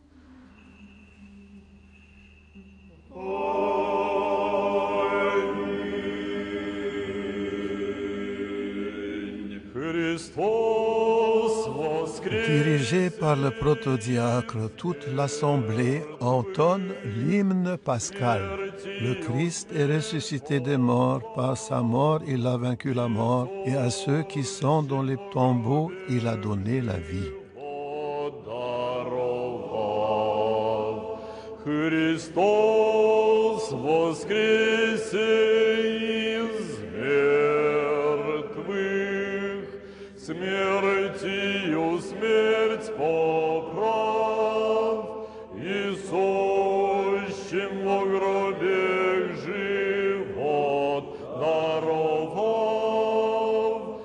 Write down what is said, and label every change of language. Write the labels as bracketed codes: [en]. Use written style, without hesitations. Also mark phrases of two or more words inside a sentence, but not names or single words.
[fr] Dirigé par le protodiacre, toute l'assemblée entonne l'hymne pascal. Le Christ est ressuscité des morts, par sa mort il a vaincu la mort, et à ceux qui sont dans les tombeaux il a donné la vie. [cu] Христос воскресе из мертвых, смертью смерть поправ, и сущим во гробе живот даровав.